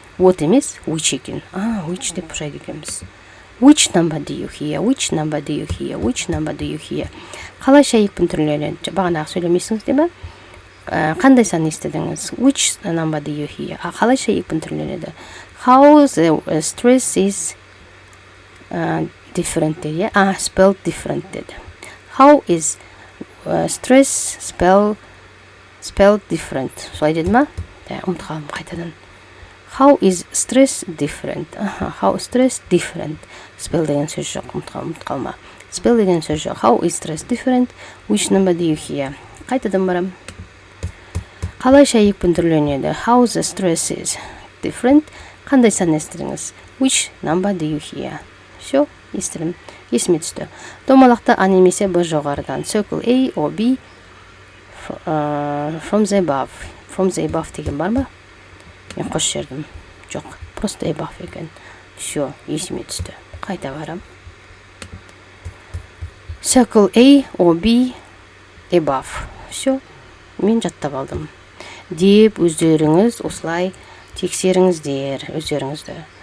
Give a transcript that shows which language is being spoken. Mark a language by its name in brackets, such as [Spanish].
[Kazakh] What емес, which екен. Which деп бұрайды екенбіз. [English] Which number do you hear? Which number do you hear? Which number do you hear? [Kazakh] Қалайша екпін түрленеді? Бағанағы сөйлемейсіңіз деп ма? Қандай сан естідіңіз? [English] Which number do you hear? [Kazakh] Қалайша екпін түрленеді? [English] How the stress is different деді. Spelled different деді. How is stress spelled different? [Kazakh] Солай деді ма? Ұмыт қалым қайтадан. [English] How is stress different? How stress different? [Kazakh] Spell деген сөз жоқ. Ұмыт қалма. Spell деген сөз жоқ. [English] How is stress different? Which number do you hear? [Kazakh] Қайтадан барам. Қалайша екпін түрленеді? [English] How the stress is different? [Kazakh] Қандай сан естіріңіз? [English] Which number do you hear? [Kazakh] Все, естірім. Есіме түсті. Домалақта А немесе Б жоғарыдан. [English] Circle A or B from the above. From the above [Kazakh] деген бар ма? Мен қош жердім. жоқ, просто above екен. Все, есіме түсті. Қайта барам. [English] Circle A or B above. [Kazakh] Все, мен жаттап алдым. Деп өздеріңіз осылай тексеріңіздер өздеріңізді.